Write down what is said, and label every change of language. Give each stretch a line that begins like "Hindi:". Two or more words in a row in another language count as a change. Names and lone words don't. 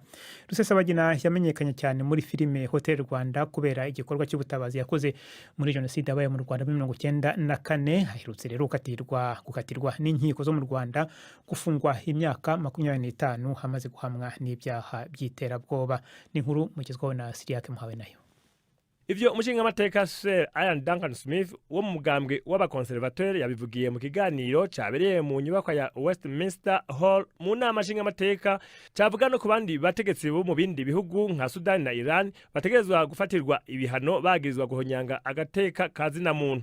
Kinyarwanda: Rusesabagina yamenyekanye cyane muri filime Hotel Rwanda kubera igikorwa cy'ubutabazi yakoze muri jenoside yabaye mu Rwanda muri 1994. Aherutse rero gukatirwa n'inkiko zo mu Rwanda gufungwa imyaka 25 hamaze guhamwa n'ibyaha by'iterabwoba. Ni inkuru mugezwaho na Siriake Muhawe nayo.
Rundi: Ivyo umushingamateka Sir Ian Duncan Smith wo mu mugambwe w'abakonservateur yabivugiye mu kiganiro cyabereye mu nyubako ya Westminster Hall mu nama nshingamateka, cyavuga no ku bandi bategetsi bo mu bindi bihugu nka Sudani na Iran bategerezwa gufatirwa ibihano bagirizwa guhonyanga agateka kazina muntu.